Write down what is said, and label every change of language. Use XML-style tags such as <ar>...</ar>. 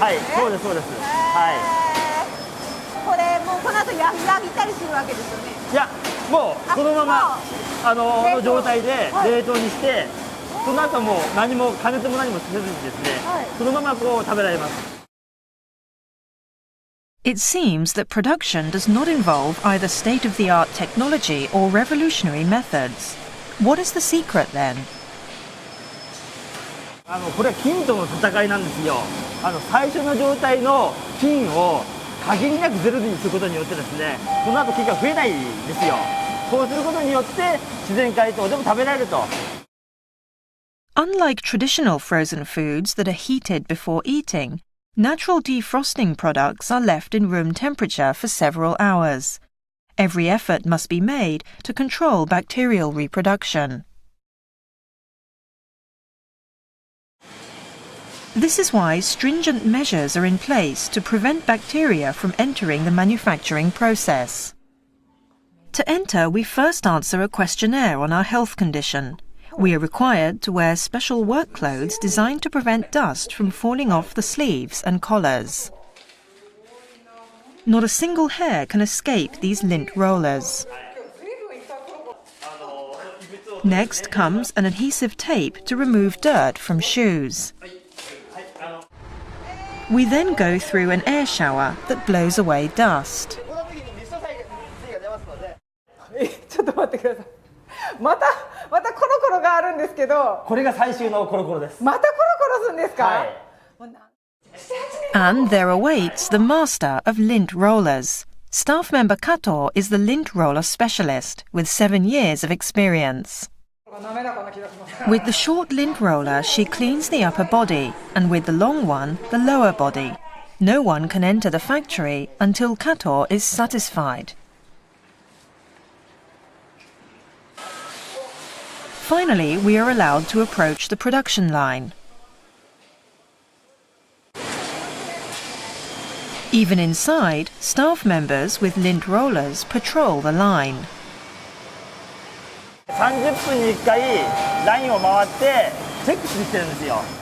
<ja>はい。そうですそうです。はい。これもうこの後焼いたりするわけですよね。いや、もうこのままの状態で冷凍にして、その後もう何も加熱も何もせずにですね、そのままこう食べられます。</ja> <en>It seems that production does not involve either state-of-the-art technology or revolutionary methods. What is the secret then? これは菌との戦いなんですよ。最初の状態の菌を限りなくゼロにすることによってですね、その後菌が増えないんですよ。こうすることによって自然解凍でも食べられると。 Unlike traditional frozen foods that are heated before eating, natural defrosting products are left in room temperature for several hours. Every effort must be made to control bacterial reproduction. This is why stringent measures are in place to prevent bacteria from entering the manufacturing process. To enter, we first answer a questionnaire on our health condition. We are required to wear special work clothes designed to prevent dust from falling off the sleeves and collars. Not a single hair can escape these lint rollers. Next comes an adhesive tape to remove dirt from shoes. We then go through an air shower that blows away dust.</en> <ja>ちょっと待ってください。またコロコロがあるんですけど。これが最終のコロコロです。またコロコロするんですか？はい。</ja> <en>And there awaits the master of lint rollers. Staff member Kato is the lint roller specialist with 7 years of experience. With the short lint roller, she cleans the upper body, and with the long one, the lower body. No one can enter the factory until Kato is satisfied. Finally, we are allowed to approach the production line. Even inside, staff members with lint rollers patrol the line.</en> <ja>30分に1回ラインを回ってチェックしてるんですよ。</ja>